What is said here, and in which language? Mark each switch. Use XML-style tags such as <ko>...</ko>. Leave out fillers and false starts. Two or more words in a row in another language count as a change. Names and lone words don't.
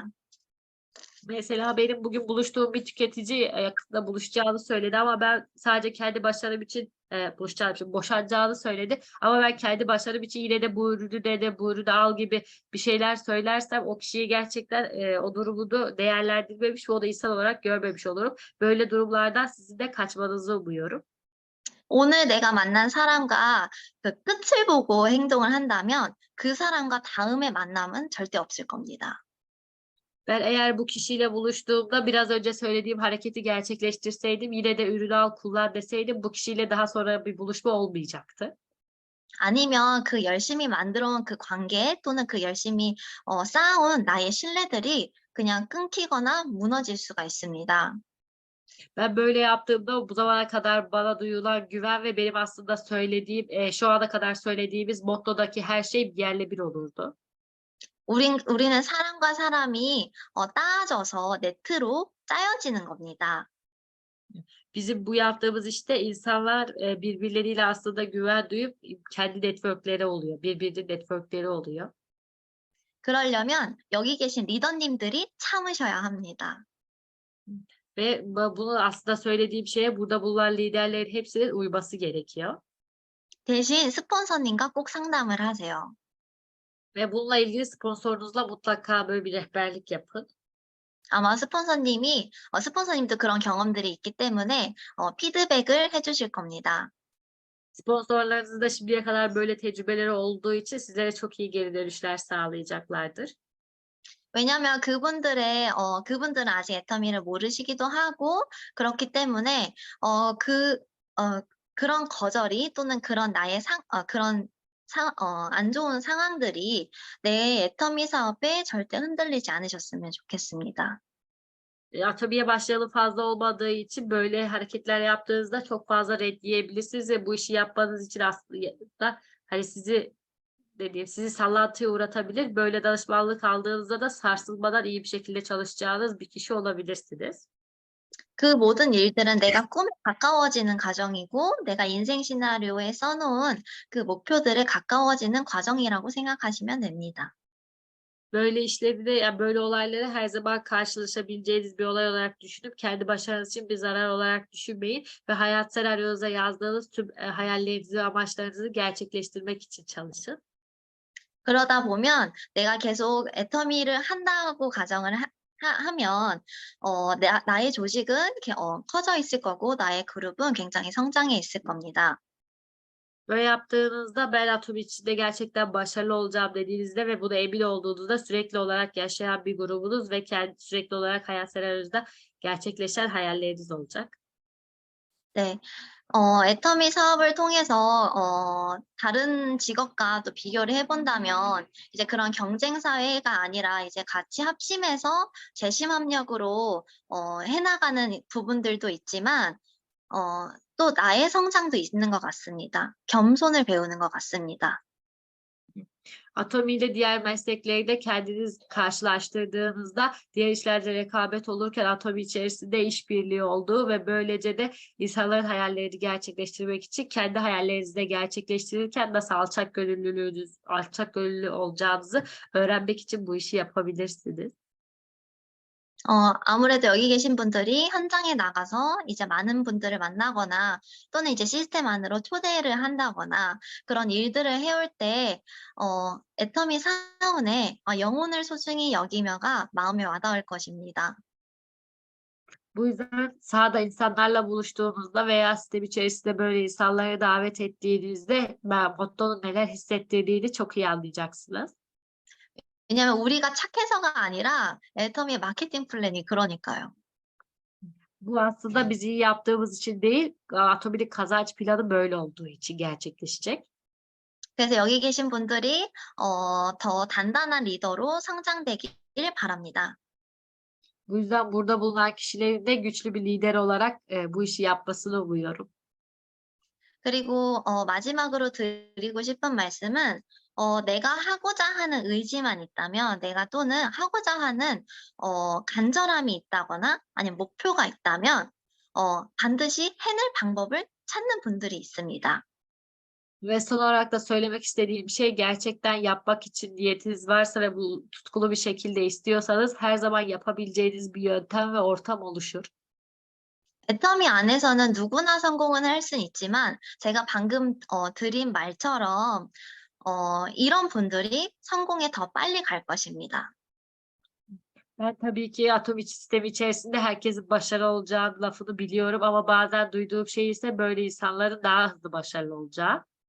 <tr>Mesela benim bugün buluştuğum bir tüketici yakında buluşacağını söyledi ama ben sadece kendi başarım için boşanacağını söyledi. Ama ben kendi başarım için yine de bu ürünü de bu ürünü al gibi bir şeyler söylersem o kişiyi gerçekten o durumunu değerlendirmemiş ve o da insan olarak görmemiş olurum. Böyle durumlardan sizin de kaçmanızı umuyorum.</tr> <ko>오늘 내가 만난 사람과 그 끝을 보고 행동을 한다면 그 사람과 다음의 만남은 절대 없을 겁니다.</ko> <tr>Ben eğer bu kişiyle buluştuğumda biraz önce söylediğim hareketi gerçekleştirseydim yine de ürünü al kullan deseydim bu kişiyle daha sonra bir buluşma olmayacaktı.</tr> <ko>아니면 그 열심히 만들어온 그 관계 또는 그 열심히 쌓아온 나의 신뢰들이 그냥 끊기거나 무너질 수가 있습니다.</ko> <tr>Ben böyle yaptığımda bu zamana kadar bana duyulan güven ve benim aslında söylediğim, şu ana kadar söylediğimiz mottodaki her şey yerle bir olurdu.</tr> <ko>우리는 사람과 사람이 따져서 네트로 짜여지는 겁니다.</ko> <tr>Bizim bu yaptığımız işte insanlar birbirleriyle aslında güven duyup kendi network'leri oluyor. Birbirinin network'leri oluyor.</tr> <ko>그러려면 여기 계신 리더님들이 참으셔야 합니다.</ko> <tr>Ve bunu aslında söylediğim şeye burada bulunan liderlerin hepsinin uyması gerekiyor.</tr> <ko>대신 스폰서님과 꼭 상담을 하세요.</ko> <tr>Ve bununla ilgili sponsorunuzla mutlaka böyle bir rehberlik yapın.</tr> <ko>아마 스폰서님도 그런 경험들이 있기 때문에 피드백을 해주실 겁니다.</ko> <tr>Sponsorlarınızın da şimdiye kadar böyle tecrübeleri olduğu için sizlere çok iyi geri dönüşler sağlayacaklardır.</tr> <ko>왜냐하면 그분들은 아직 애터미를 모르시기도 하고 그렇기 때문에 그런 거절이 또는 그런 안 좋은 상황들이 내 애터미 사업에 절대 흔들리지 않으셨으면 좋겠습니다.</ko> <tr>Atomiye başlayalı fazla olmadığı için böyle hareketler yaptığınızda çok fazla red yiyebilirsiniz ve bu işi yapmanız için aslında hani sizi sallantıya uğratabilir. Böyle danışmanlık aldığınızda da sarsılmadan iyi bir şekilde çalışacağınız bir kişi olabilirsiniz.</tr> <ko>그 모든 일들은 내가 꿈에 가까워지는 과정이고 내가 인생 시나리오에 써놓은 그 목표들에 가까워지는 과정이라고 생각하시면 됩니다.</ko> <tr>Böyle işleri yani böyle olayları her zaman karşılaşabileceğiniz bir olay olarak düşünüp kendi başarınız için bir zarar olarak düşünmeyin ve hayat senaryonuza yazdığınız tüm, hayallerinizi ve amaçlarınızı gerçekleştirmek için çalışın.</tr> <ko>그러다 보면 내가 계속 애터미를 한다고 가정을 하면 나의 조직은 커져 있을 거고 나의 그룹은 굉장히 성장해 있을 겁니다.</ko> <tr>Böyle yaptığınızda ben atom içinde gerçekten başarılı olacağım dediğinizde ve buna emin olduğunuzda sürekli olarak yaşayan bir grubunuz ve sürekli olarak hayat senaryonuzda gerçekleşen hayalleriniz olacak.</tr> <ko>네. 애터미 사업을 통해서 다른 직업과 또 비교를 해 본다면 이제 그런 경쟁 사회가 아니라 이제 같이 합심해서 재심 합력으로 해 나가는 부분들도 있지만 또 나의 성장도 있는 것 같습니다. 겸손을 배우는 것 같습니다.</ko> <tr>Atomi ile diğer meslekleri de kendiniz karşılaştırdığınızda diğer işlerde rekabet olurken Atomi içerisinde işbirliği olduğu ve böylece de insanların hayallerini gerçekleştirmek için kendi hayallerinizi de gerçekleştirirken nasıl alçak gönüllü olacağınızı öğrenmek için bu işi yapabilirsiniz.</tr> <ko>아무래도 여기 계신 분들이 현장에 나가서 이제 많은 분들을 만나거나 또는 이제 시스템 안으로 초대를 한다거나 그런 일들을 해올 때 애터미 사원의 영혼을 소중히 여기며가 마음에 와닿을 것입니다.</ko> <tr>Bu yüzden sahada insanlarla buluştuğunuzda veya sistem içerisinde böyle insanları davet ettiğinizde mottonun neler hissettirdiğini çok iyi anlayacaksınız.</tr> <ko>왜냐하면 우리가 착해서가 아니라 애터미의 마케팅 플랜이 그러니까요.</ko> <tr>Bu aslında biz iyi yaptığımız için değil, Atomi'nin kazanç planı böyle olduğu için gerçekleşecek.</tr> <ko>그래서 여기 계신 분들이 더 단단한 리더로 성장되길 바랍니다.</ko> <tr>Bu yüzden burada bulunan kişilerin de güçlü bir lider olarak, bu işi yapmasını umuyorum.</tr> <ko>그리고 마지막으로 드리고 싶은 말씀은 내가 하고자 하는 의지만 있다면 내가 또는 하고자 하는 간절함이 있다거나 아니면 목표가 있다면 반드시 해낼 방법을 찾는 분들이 있습니다.</ko> <tr>Ve son olarak da söylemek istediğim şey gerçekten yapmak için niyetiniz varsa ve bu tutkulu bir şekilde istiyorsanız her zaman yapabileceğiniz bir yöntem ve ortam oluşur.</tr> <ko>애터미 안에서는 누구나 성공은 할 수는 있지만 제가 방금 드린 말처럼 이런 분들이 성공에 더 빨리 갈 것입니다.</ko> <tr>Ben tabii ki atom sistemi içerisinde herkesin başarılı olacağını lafını biliyorum ama bazen duyduğum şey ise böyle insanların daha hızlı başarılı olacağı.</tr>